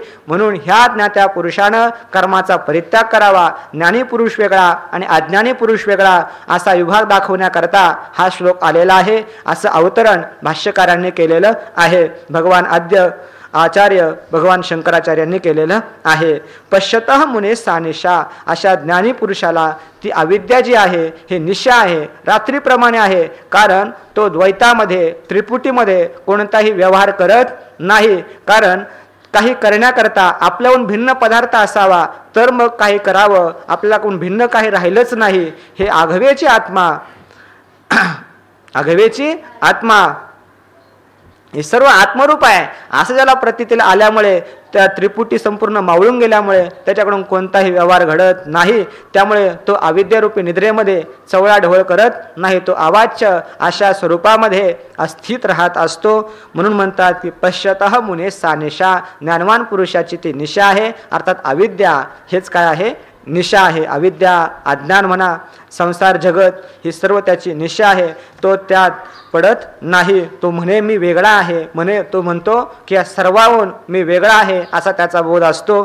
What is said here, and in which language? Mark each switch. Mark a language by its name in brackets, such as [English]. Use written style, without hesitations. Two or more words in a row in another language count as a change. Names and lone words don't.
[Marathi] म्हणून ह्या ज्ञात्या पुरुषानं कर्माचा परित्याग करावा. ज्ञानी पुरुष वेगळा आणि अज्ञानी पुरुष वेगळा असा विभाग दाखवण्याकरता हा श्लोक आलेला आहे. असं अवतरण भाष्यकारांनी केलेलं आहे. भगवान आचार्य भगवान शंकराचार्यांनी केलेलं आहे. [Sanskrit] पश्यतः मुने सा निशा, [Marathi] अशा ज्ञानी पुरुषाला ती अविद्या जी आहे हे निशा आहे, रात्रीप्रमाणे आहे. कारण तो द्वैतामध्ये त्रिपुटीमध्ये कोणताही व्यवहार करत नाही. कारण काही करण्याकरता आपल्याहून भिन्न पदार्थ असावा तर मग काही करावं, आपल्याकडून भिन्न काही राहिलंच नाही. हे आघवेची आत्मा, आघवेची आत्मा हे सर्व आत्मरूप आहे असं ज्याला प्रतीतीला आल्यामुळे, त्या त्रिपुटी संपूर्ण मावळून गेल्यामुळे त्याच्याकडून कोणताही व्यवहार घडत नाही. त्यामुळे तो अविद्यारूपी निद्रेमध्ये चवळा ढवळ करत नाही. तो अवाच्य अशा स्वरूपामध्ये अस्थित राहत असतो. म्हणून म्हणतात की [Sanskrit] पश्यतः मुने सा निशा, [Marathi] ज्ञानवान पुरुषाची ती निशा आहे. अर्थात अविद्या हेच काय आहे? निशा आहे. अविद्या, अज्ञान म्हणा, संसार जगत ही सर्व त्याची निशा आहे. तो त्यात पडत नाही. तो म्हणे मी वेगळा आहे, तो म्हणतो की या सर्वाहून मी वेगळा आहे असा त्याचा बोध असतो.